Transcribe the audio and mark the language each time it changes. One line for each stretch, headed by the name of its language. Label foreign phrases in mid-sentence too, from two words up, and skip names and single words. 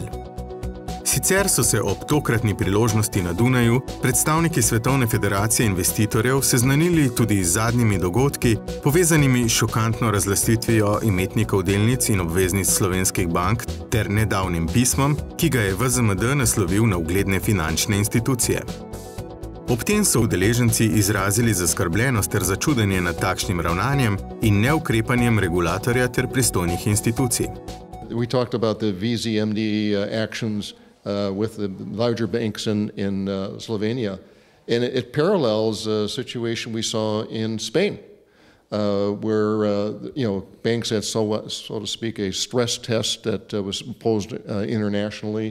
Slovenian: Sicer so se ob tokratni priložnosti na Dunaju predstavniki Svetovne federacije investitorjev seznanili tudi z zadnjimi dogodki, povezanimi s šokantno razlastitvijo imetnikov delnic in obveznic slovenskih bank ter nedavnim pismom, ki ga je VZMD naslovil na ugledne finančne institucije. Ob tem so udeleženci izrazili zaskrbljenost ter začudenje nad takšnim ravnanjem in neukrepanjem regulatorja ter pristojnih institucij.
English: We talked about the VZMD actions with the larger banks in Slovenia, and it parallels a situation we saw in Spain, where banks had so to speak a stress test that was imposed internationally.